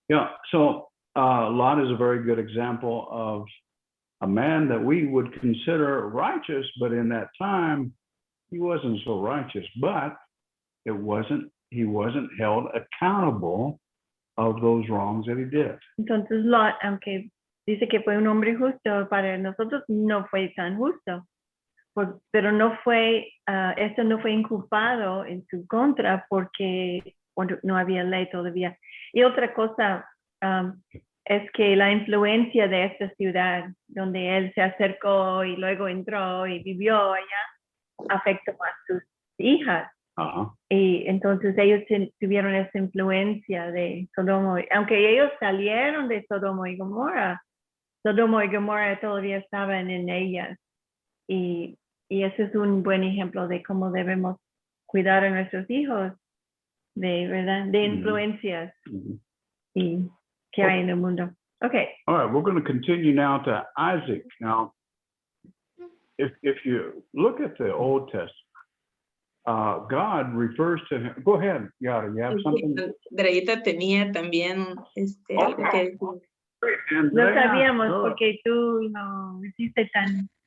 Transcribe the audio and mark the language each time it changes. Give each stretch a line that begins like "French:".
English: Yeah, so Lot is a very good example of a man that we would consider righteous, but in that time, he wasn't so righteous, but he wasn't held accountable of those wrongs that he did.
Spanish: Entonces Lot, aunque dice que fue un hombre justo, para nosotros no fue tan justo, pero no fue, esto no fue inculpado en su contra porque no había ley todavía. Y otra cosa es que la influencia de esta ciudad, donde él se acercó y luego entró y vivió allá, afectó a sus hijas. Y entonces ellos tuvieron esa influencia de Sodoma. Aunque ellos salieron de Sodoma y Gomorra todavía estaban en ellas. Y ese es un buen ejemplo de cómo debemos cuidar a nuestros hijos, ¿verdad? De influencias y que hay en el mundo.
English: Okay. All right, we're going to continue now to Isaac. Now, if you look at the Old Testament, God refers to him. Go ahead, Yara, you have something?
Spanish: Andreita tenía también algo que decir. No sabíamos porque tú no hiciste tan